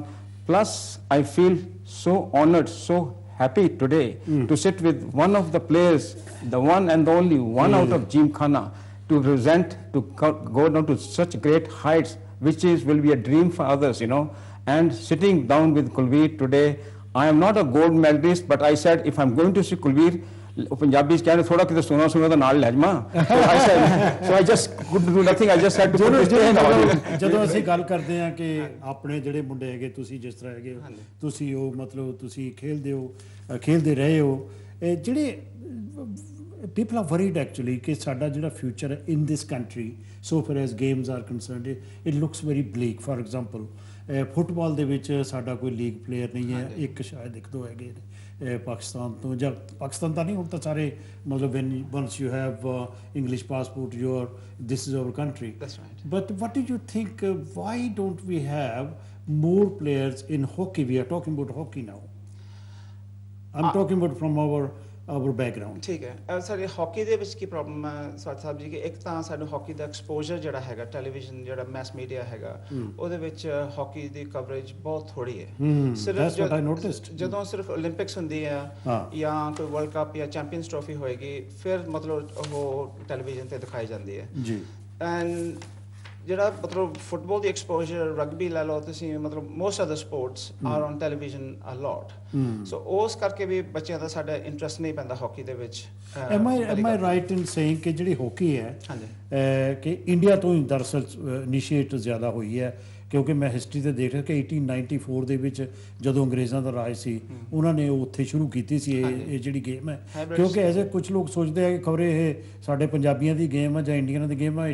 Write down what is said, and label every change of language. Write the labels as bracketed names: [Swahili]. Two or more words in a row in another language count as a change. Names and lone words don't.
[English] Plus I feel so honored, so happy today to sit with one of the players, the one and the only one out of Gymkhana, to present, to go down to such great heights, which will be a dream for others, you know. And sitting down with Kulbir today, I am not a gold medalist, but I said if I'm going to see Kulbir, Punjabi is saying [Punjabi] ਥੋੜਾ ਕਿਤੇ ਸੋਨਾ ਸੋਨਾ ਦਾ ਨਾਲ ਲੈ ਜਾਮਾ. [English] So I just could do nothing. I just had to put this thing on. [Punjabi] ਜਦੋਂ ਅਸੀਂ ਗੱਲ ਕਰਦੇ ਹਾਂ ਕਿ ਆਪਣੇ ਜਿਹੜੇ ਮੁੰਡੇ ਹੈਗੇ, ਤੁਸੀਂ ਜਿਸ ਤਰ੍ਹਾਂ ਹੈਗੇ ਤੁਸੀਂ ਉਹ ਮਤਲਬ ਤੁਸੀਂ ਖੇਲਦੇ ਰਹੇ ਹੋ, ਜਿਹੜੇ [English] people are worried actually [Punjabi] ਕਿ ਸਾਡਾ ਜਿਹੜਾ [English] future in this country so far as games are concerned, it looks very bleak. For example, [Punjabi] ਫੁੱਟਬਾਲ ਦੇ ਵਿੱਚ ਸਾਡਾ ਕੋਈ ਲੀਗ ਪਲੇਅਰ ਨਹੀਂ ਹੈ, ਇੱਕ ਸ਼ਾਇਦ ਇੱਕ ਦੋ ਹੈਗੇ ਪਾਕਿਸਤਾਨ ਤੋਂ, ਜਾਂ ਪਾਕਿਸਤਾਨ ਤਾਂ ਨਹੀਂ, ਹੁਣ ਤਾਂ ਸਾਰੇ ਮਤਲਬ [English] once you have English passport, this is our country. That's right. But what do you think, why don't we have more players in hockey? We are talking about hockey now. I'm talking about from our background. [Punjabi] ਠੀਕ ਹੈ, ਸਾਡੇ ਹਾਕੀ ਦੇ ਵਿੱਚ ਕੀ ਪ੍ਰੋਬਲਮ ਹੈ ਸਾਥ ਸਾਹਿਬ ਜੀ, ਕਿ ਇੱਕ ਤਾਂ ਸਾਨੂੰ ਹਾਕੀ ਦਾ ਐਕਸਪੋਜ਼ਰ ਜਿਹੜਾ ਹੈਗਾ, ਟੈਲੀਵਿਜ਼ਨ ਜਿਹੜਾ ਮੈਸ ਮੀਡੀਆ ਹੈਗਾ, ਉਹਦੇ ਵਿੱਚ ਹਾਕੀ ਦੀ ਕਵਰੇਜ ਬਹੁਤ ਥੋੜੀ ਹੈ। ਸਿਰਫ ਜਦੋਂ ਸਿਰਫ ਓਲੰਪਿਕਸ ਹੁੰਦੀ ਹੈ ਜਾਂ ਕੋਈ ਵਰਲਡ ਕੱਪ ਜਾਂ ਚੈਂਪੀਅਨਸ ਟਰੋਫੀ ਹੋਏਗੀ, ਫਿਰ ਮਤਲਬ ਉਹ ਟੈਲੀਵਿਜ਼ਨ ਤੇ ਦਿਖਾਈ ਜਾਂਦੀ ਹੈ। ਜੀ ਐਂਡ ਜਿਹੜਾ ਮਤਲਬ ਫੁੱਟਬਾਲ ਦੀ ਐਕਸਪੋਜ਼ਰ, ਰਗਬੀ ਲੈ ਲਓ ਤੁਸੀਂ, ਮਤਲਬ [English] most of the sports are on television a lot, [Punjabi] ਸੋ ਉਸ ਕਰਕੇ ਵੀ ਬੱਚਿਆਂ ਦਾ ਸਾਡਾ ਇੰਟਰਸਟ ਨਹੀਂ ਪੈਂਦਾ ਹਾਕੀ ਦੇ ਵਿੱਚ। [English] am I right in saying [Punjabi] ਕਿ ਜਿਹੜੀ ਹਾਕੀ ਹੈ ਕਿ ਇੰਡੀਆ ਤੋਂ ਹੀ ਦਰਅਸਲ ਇਨੀਸ਼ੀਏਟ ਜ਼ਿਆਦਾ ਹੋਈ ਹੈ, ਕਿਉਂਕਿ ਮੈਂ ਹਿਸਟਰੀ ਤੇ ਦੇਖ ਰਿਹਾ ਕਿ 1894 ਦੇ ਵਿੱਚ ਜਦੋਂ ਅੰਗਰੇਜ਼ਾਂ ਦਾ ਰਾਜ ਸੀ, ਉਹਨਾਂ ਨੇ ਉੱਥੇ ਸ਼ੁਰੂ ਕੀਤੀ ਸੀ ਇਹ ਜਿਹੜੀ ਗੇਮ ਹੈ, ਕਿਉਂਕਿ ਐਸੇ ਕੁਝ ਲੋਕ ਸੋਚਦੇ ਆ ਕਿ ਖਬਰੇ ਇਹ ਸਾਡੇ ਪੰਜਾਬੀਆਂ ਦੀ ਗੇਮ ਆ ਜਾਂ ਇੰਡੀਅਨਾਂ ਦੀ ਗੇਮ ਆ।